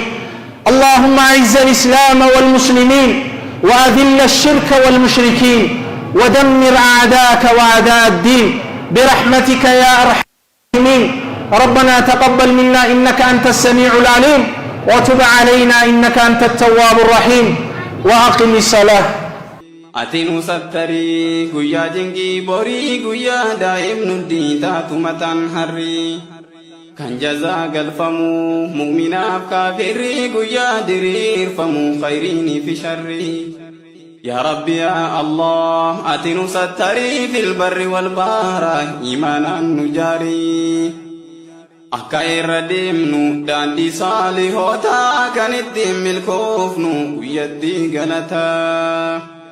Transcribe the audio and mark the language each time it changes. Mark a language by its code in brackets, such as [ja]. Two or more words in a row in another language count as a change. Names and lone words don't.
[ar] اللهم أعز الإسلام والمسلمين، وأذل الشرك والمشركين، ودمر أعداءك وأعداء الدين برحمتك يا أرحم الراحمين. ربنا تقبل منا إنك أنت السميع العليم، وتب علينا إنك أنت التواب الرحيم. وأقم الصلاة. [om] Atiin usattarii guyyaa jingii borii guyyaa daa'imnu diitaatu mataan harrii kan jazaa galfamu mu'minaaf kaafirrii guyyaa diriirfamu khayriinii fi sharrii. [ar] يا ربي يا الله [om] atiin usattarii [ar] في البر والبحر [om] iimaanaan nu jaarii akka irra deemnu daandii saalihootaa kan ittiin milkoofnu guyyatti galataa.